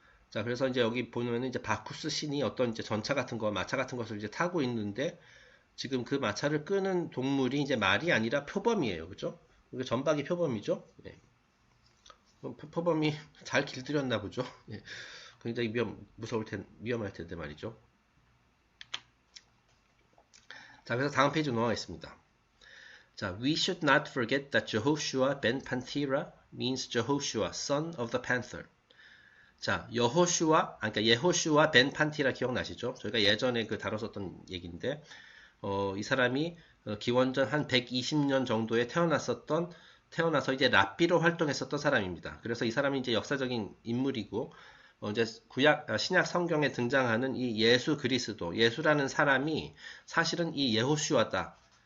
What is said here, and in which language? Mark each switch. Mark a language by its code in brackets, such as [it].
[ko] 자, 그래서 이제 여기 보면은 이제 바쿠스 신이 어떤 이제 전차 같은 거, 마차 같은 것을 이제 타고 있는데 지금 그 마차를 끄는 동물이 이제 말이 아니라 표범이에요. 그죠? 이게 전박이 표범이죠? 예. 표범이 잘 길들였나 보죠? 예. 굉장히 위험할 텐데 말이죠. 자, 그래서 다음 페이지 넘어가겠습니다. 자, [en] we should not forget that Jehoshua ben Panthera means Jehoshua, son of the panther. [ko] 자, 그러니까 예호슈아 벤 판티라 기억나시죠? 저희가 예전에 그 다뤘었던 얘기인데, 이 사람이 기원전 한 120년 정도에 태어나서 이제 랍비로 활동했었던 사람입니다. 그래서 이 사람이 이제 역사적인 인물이고, 이제 신약 성경에 등장하는 이 예수 그리스도, 예수라는 사람이 사실은 이 예호슈아다.